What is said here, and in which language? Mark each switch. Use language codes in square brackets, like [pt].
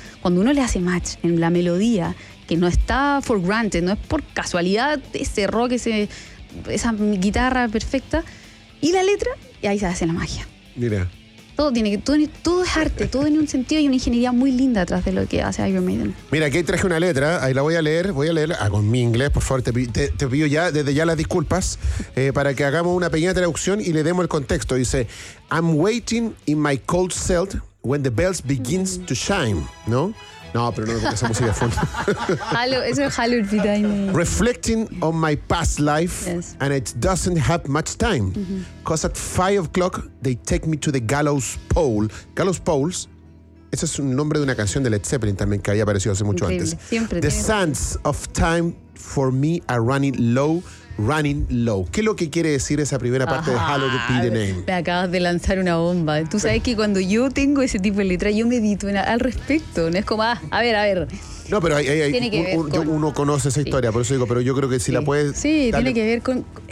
[es] Cuando uno le hace match en la melodía, que no está [en] for granted, [es] no es por casualidad ese rock, esa guitarra perfecta, y la letra, y ahí se hace la magia. Mira. Todo es arte, todo tiene un sentido y una ingeniería muy linda atrás de lo que hace Iron Maiden. Mira, aquí traje una letra, ahí la voy a leer, con mi inglés, por favor, te pido ya, desde ya las disculpas, para que hagamos una pequeña traducción y le demos el contexto. [en] Dice, I'm waiting in my cold cell... When the bells begins to shine, ¿no? [es] No, pero no, porque esa música fue... Eso es Hollywood. [en] Reflecting on my past life, yes, and it doesn't have much time. Mm-hmm. Cause at 5 o'clock, they take me to the gallows pole. [es] Gallows poles, ese es un nombre de una canción de Led Zeppelin también que había aparecido hace mucho increíble. Antes. Siempre [en] the sands of time for me are running low. Running low. [es] ¿Qué es lo que quiere decir esa primera parte de Hallowed Be the Name? Me acabas de lanzar una bomba. Tú sabes que cuando yo tengo ese tipo de letra, yo medito al respecto. No es como, a ver. No, pero hay uno conoce esa historia, sí, por eso digo, pero yo creo que si la puedes... Sí, dale. Tiene que ver con...